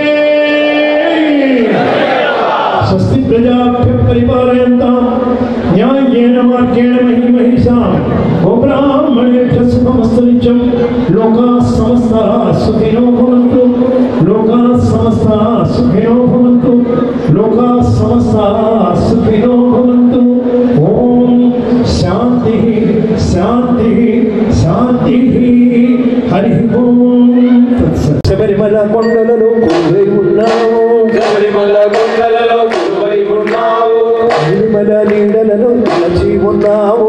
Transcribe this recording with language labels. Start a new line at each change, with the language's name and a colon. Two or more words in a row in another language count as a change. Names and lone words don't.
Sanskrit: స్వస్తి ప్రజాభ్య పరిపాలయంతాం న్యాయేన మార్గేణ మహిమహిషాం గోబ్రాహ్మణేభ్యః శుభమస్తు నిత్యం. లోకాః సమస్తాః సుఖినో భవంతు, లోకాః సమస్తాః సుఖినో భవంతు, లోకాః సమస్తాః సుఖినో భవంతు. ఓం శాంతి శాంతి శాంతి. హరి ఓం.
Telugu: శబరిమల కొండలలో కొలువై ఉన్నావు, శబరిమల కొండలలో కొలువై ఉన్నావు, శబరిమల నీడలలో నిలచి ఉన్నావు,